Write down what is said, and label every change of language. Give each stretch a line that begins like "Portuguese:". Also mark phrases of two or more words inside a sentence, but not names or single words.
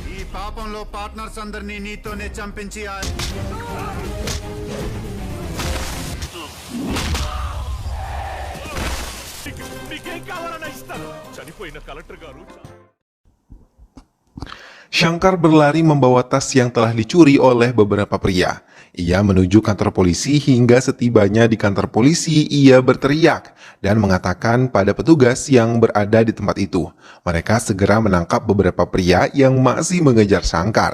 Telugu: పాపంలో పార్ట్నర్స్ అందరినీ నీతోనే చంపించి నీకేం కావాలన్నా ఇస్తాను. చనిపోయిన కలెక్టర్ గారు.
Indonesian: Shankar berlari membawa tas yang telah dicuri oleh beberapa pria. Ia menuju kantor polisi hingga setibanya di kantor polisi ia berteriak dan mengatakan pada petugas yang berada di tempat itu. Mereka segera menangkap beberapa pria yang masih mengejar Shankar.